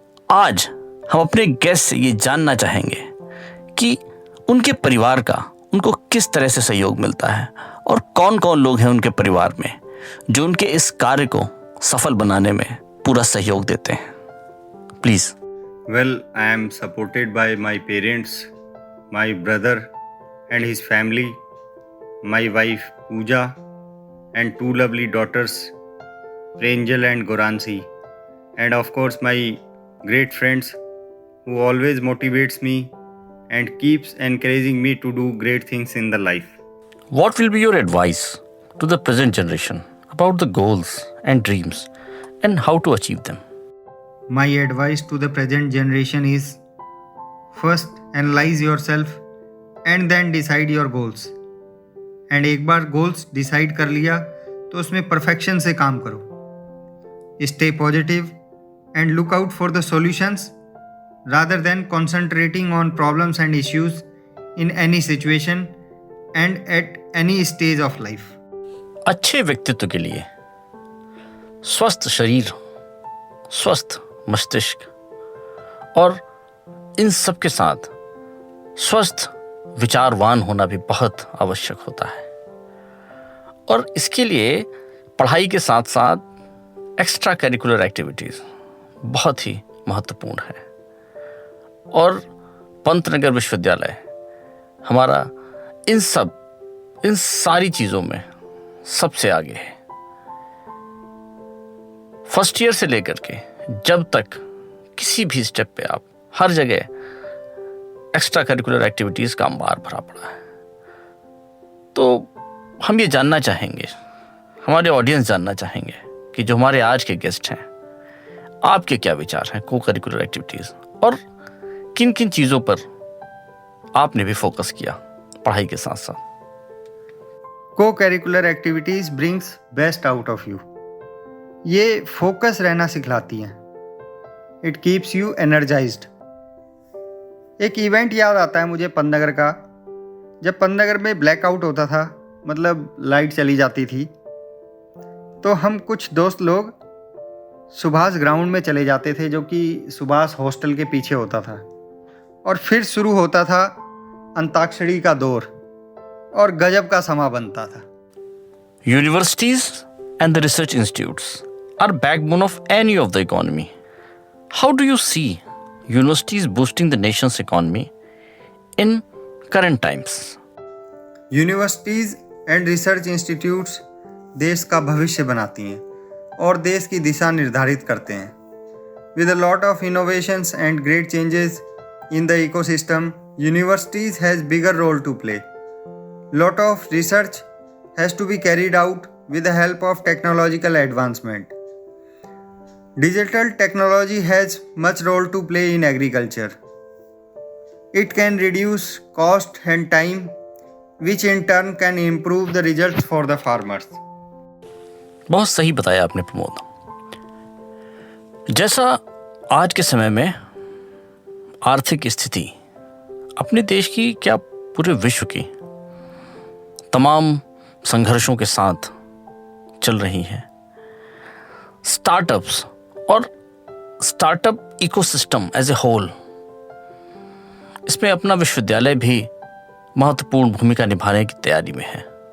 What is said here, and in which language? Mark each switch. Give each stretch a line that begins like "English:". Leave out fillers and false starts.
Hindi: आज हम अपने गेस्ट से ये जानना चाहेंगे कि उनके परिवार का उनको किस तरह से सहयोग मिलता है और कौन कौन लोग हैं उनके परिवार में जो उनके इस कार्य को सफल बनाने में पूरा सहयोग देते हैं।
English: Please. Well, I am supported by my parents, my brother and his family, my wife Pooja and two lovely daughters, Pranjal and Goransi, and of course my great friends who always motivates me and keeps encouraging me to do great things in the life. What will be your advice to the present generation about the goals and dreams and how to achieve them? My advice to the present generation is, first analyze yourself and then decide your goals.
Hindi: And एक बार goals decide कर लिया तो उसमें perfection से काम करो।
English: Stay positive and look out for the solutions rather than concentrating on problems and issues in any situation and at any stage of life.
Hindi: अच्छे व्यक्तित्व के लिए स्वस्थ शरीर, स्वस्थ मस्तिष्क और इन सब के साथ स्वस्थ विचारवान होना भी बहुत आवश्यक होता है। और इसके लिए पढ़ाई के साथ साथ एक्स्ट्रा करिकुलर एक्टिविटीज़ बहुत ही महत्वपूर्ण है। और पंतनगर विश्वविद्यालय हमारा इन सारी चीज़ों में सबसे आगे है। फर्स्ट ईयर से लेकर के जब तक किसी भी स्टेप पे आप हर जगह एक्स्ट्रा करिकुलर एक्टिविटीज़ का अंबार भरा पड़ा है। तो हम ये जानना चाहेंगे, हमारे ऑडियंस जानना चाहेंगे कि जो हमारे आज के गेस्ट हैं, आपके क्या विचार हैं को करिकुलर एक्टिविटीज़ और किन किन चीज़ों पर आपने भी फोकस किया पढ़ाई के साथ साथ।
English: Co-curricular activities brings best out of you.
Hindi: ये फोकस रहना सिखलाती हैं।
English: It keeps you energized.
Hindi: एक इवेंट याद आता है मुझे पंतनगर का, जब पंतनगर में ब्लैकआउट होता था, मतलब लाइट चली जाती थी, तो हम कुछ दोस्त लोग सुभाष ग्राउंड में चले जाते थे, जो कि सुभाष हॉस्टल के पीछे होता था, और फिर शुरू होता था अंताक्षरी का दौर और गजब का समा बनता था।
English: Universities and the research institutes are backbone of any of the economy. How do you see universities boosting the nation's economy in current times?
Hindi: Universities and research institutes देश का भविष्य बनाती हैं और देश की दिशा निर्धारित करते हैं।
English: With a lot of innovations and great changes in the ecosystem, universities has bigger role to play. Lot of research has to be carried out with the help of technological advancement. Digital technology has much role to play in agriculture. It can reduce cost and time, which in turn can improve the results for the farmers.
Hindi: बहुत सही बताया आपने प्रमोद। जैसा आज के समय में आर्थिक स्थिति अपने देश की, क्या पूरे विश्व की तमाम संघर्षों के साथ चल रही है, स्टार्टअप्स और startup ecosystem
English: as a whole,
Hindi: इसमें अपना विश्वविद्यालय भी महत्वपूर्ण भूमिका निभाने की तैयारी में है।